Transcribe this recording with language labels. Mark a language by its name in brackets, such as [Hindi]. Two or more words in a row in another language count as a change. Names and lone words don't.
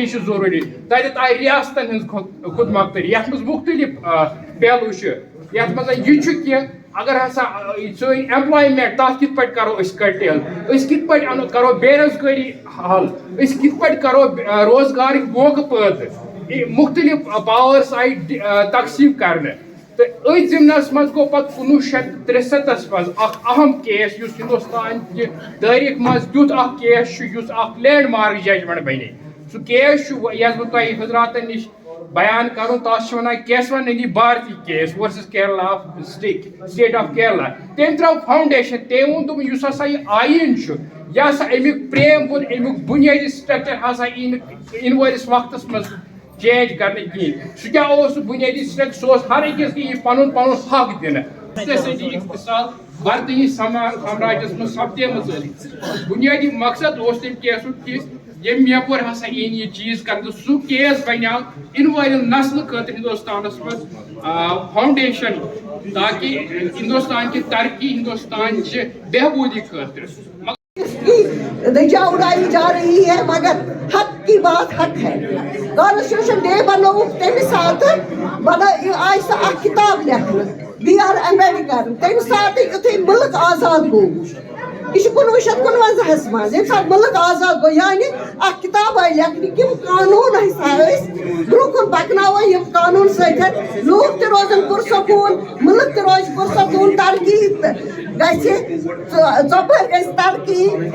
[Kashmiri] چھِ ضروٗری تتٮ۪تھ آیہِ ریاستن ہٕنٛز خود مۄختٲری یتھ منٛز مختلف پہلو چھِ یتھ منٛز یہِ چھُ کہِ اگر ہسا سٲنۍ ایمپلایمنٹ تتھ کِتھ پٲٹھۍ کرو أسۍ کٹیل أسۍ کِتھ پٲٹھۍ کرو بے روزگٲری حل أسۍ کِتھ پٲٹھۍ کرو روزگارٕکۍ موقعہٕ پٲدٕ مختلف پاورس آیہِ تقسیٖم کرنہٕ تہٕ أتھۍ ضمنس منٛز گوٚو پتہٕ 1963 منٛز اکھ اہم کیس یُس ہندوستان کہِ تٲریٖخ منٛز تیُتھ اکھ کیس چھُ یُس اکھ [English] landmark judgment [Kashmiri] بنے سُہ کیس چھُ یس بہٕ تۄہہِ حضراتن نِش بیان کرُن تتھ چھِ ونان کیسوا نندی بھارتی کیس ورسز کیرلا آف سٹیٹ آف کیرلا تٔمۍ ترٛٲو فاؤنڈیشن تٔمۍ ووٚن دوٚپُن یُس ہسا یہِ آیٖن چھُ یہِ ہسا امیُک پریم امیُک بنیٲدی سٹرکچر ہسا یی نہٕ یِنہٕ وٲلِس وقتس منٛز چینج کرنہٕ کِہیٖنۍ سُہ کیٛاہ اوس سُہ بنیٲدی سٹرکچر سُہ اوس ہر أکِس یی پنُن پنُن حق دِنہٕ اقتصٲدی اقتصاد برطانوی سامراجس منٛز سپدیمٕژ ٲس بنیٲدی مقصد اوس تمہِ کیسُک کہِ ییٚمہِ یپور ہسا یی نہٕ یہِ چیٖز کرنہٕ سُہ کیس بنیو یِنہٕ والٮ۪ن نسلہٕ خٲطرٕ ہندوستانس منٛز فاؤنڈیشن [Urdu] تاکہ ہندوستان کی ترقی [Kashmiri] ہندوستان چہِ بہبوٗدی خٲطرٕ [Urdu] رجا اڑائی جا رہی ہے مگر حق کی بات حق ہے کانسٹیٹیوشن ڈے [Kashmiri] بنو تمہِ ساتہٕ آئی سۄ اکھ کتاب لیکھنہٕ بی آر امبیڈکر تمہِ ساتہٕ یُتھُے مُلک آزاد گوٚو یہ 1959 منٛز ییٚمہِ ساتہٕ مُلک آزاد گوٚو یعنی اکھ کتاب آیہِ لیکھنہٕ یِم قانوٗن ہسا ٲسۍ برونٛہہ کُن پکناوو یِم قانوٗن سۭتۍ لوٗکھ تہِ روزن پُرسکوٗن مُلک تہِ روزِ پُرسکوٗن ترقی گژھِ ژۄپٲرۍ گژھِ ترقی